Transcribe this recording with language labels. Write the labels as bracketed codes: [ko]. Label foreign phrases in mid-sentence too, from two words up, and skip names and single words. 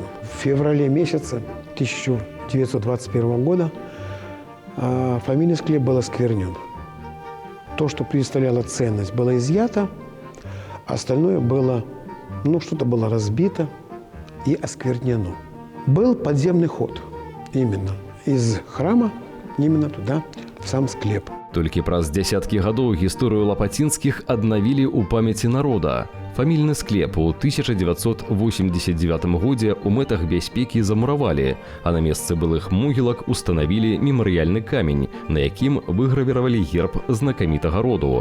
[ru] В феврале месяце 1921 года фамильный склеп был осквернен. То, что представляло ценность, было изъято, остальное было, что-то было разбито и осквернено. Был подземный ход именно из храма, именно туда, в сам склеп. [be] Толькі праз дзясяткі гадоў гісторыю лапатинскіх аднавілі ў памяці народа. Фамільны склеп у 1989 годзе ў мэтах бяспекі замуравалі, а на месцы былых могілак устанавілі мемарыяльны камень, на якім выгравіравалі герб знакамітага роду.